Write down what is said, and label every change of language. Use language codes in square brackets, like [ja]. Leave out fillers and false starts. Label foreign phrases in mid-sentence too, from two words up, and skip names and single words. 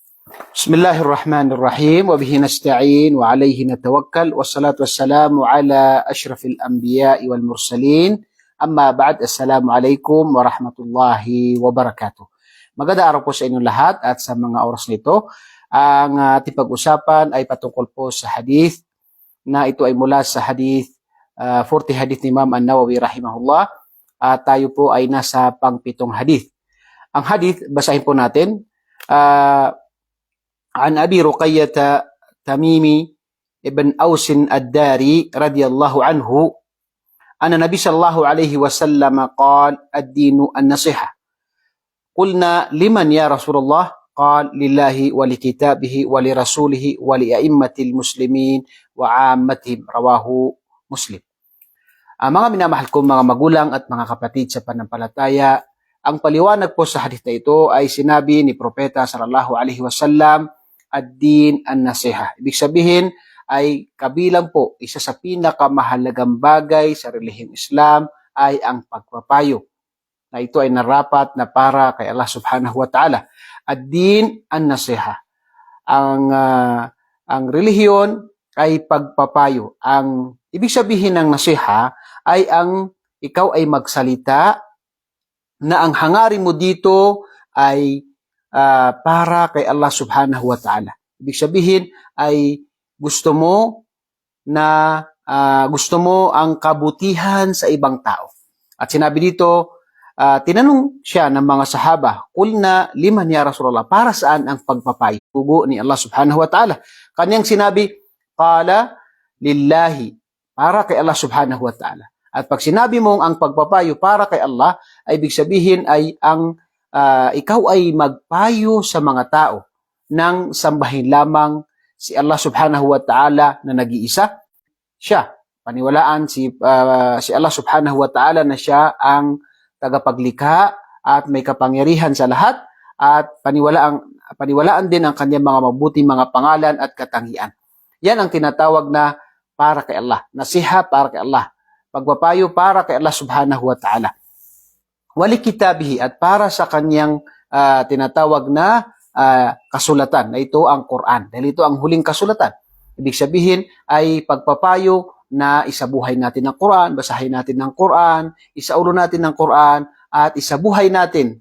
[ar] بسم الله الرحمن الرحيم وبه نستعين وعليه نتوكل والصلاة والسلام على أشرف الأنبياء والمرسلين أما بعد السلام عليكم ورحمة الله وبركاته. [tl] Magandang araw po sa inyong lahat at sa mga oras nito. Ang ating pag-usapan ay patungkol po sa hadith na ito ay mula sa hadith 40 hadith ni Imam An-Nawawi rahimahullah at tayo po ay nasa pang-pitong hadith. Ang hadith, basahin po natin. [ar] عن أبي رقية تميم ابن أوس الداري رضي الله عنه أن النبي صلى الله عليه وسلم قال الدين النصيحة قلنا لمن يا رسول الله قال لله ولكتابه ولرسوله ولأئمة المسلمين وعامتهم رواه مسلم. [tl] Mga minamahal kong mga magulang at mga kapatid sa panampalataya, ang paliwanag po sa hadith na ito ay sinabi ni Propeta [ar] صلى الله عليه وسلم, الدين النصيحة. [tl] Ibig sabihin ay kabilang po isa sa pinakamahalagang bagay sa relihiyong Islam ay ang pagpapayo. Na ito ay narapat na para kay Allah [ar] سبحانه وتعالى. الدين النصيحة. [tl] Ang relihiyon ay pagpapayo. Ang ibig sabihin ng nasiha ay ang ikaw ay magsalita na ang hangarin mo dito ay para kay Allah [ar] سبحانه وتعالى. [tl] Ibig sabihin ay gusto mo ang kabutihan sa ibang tao. At sinabi dito, tinanong siya ng mga sahaba, [ar] "قلنا لمن يا رسول الله?" [tl] Para saan ang pagpapayo? Tugo ni Allah [ar] سبحانه وتعالى. [tl] Kanyang sinabi, [ar] قال لله, [tl] para kay Allah [ar] سبحانه وتعالى. [tl] At pag sinabi mong ang pagpapayo para kay Allah, ay ibig sabihin ay ang ikaw ay magpayo sa mga tao nang sambahin lamang si Allah [ar] سبحانه وتعالى [tl] na nag-iisa. Siya, paniwalaan si Allah [ar] سبحانه وتعالى [tl] na siya ang tagapaglikha at may kapangyarihan sa lahat at paniwalaan din ang kanyang mga mabuting mga pangalan at katangian. Yan ang tinatawag na para kay Allah. Nasiha para kay Allah. Pagpapayo para kay Allah [ar] سبحانه وتعالى. ولكتابه [tl] at para sa kanyang tinatawag na kasulatan na ito ang Quran. Dahil ito ang huling kasulatan. Ibig sabihin ay pagpapayo na isabuhay natin ang Quran, basahin natin ang Quran, isaulo natin ang Quran at isabuhay natin.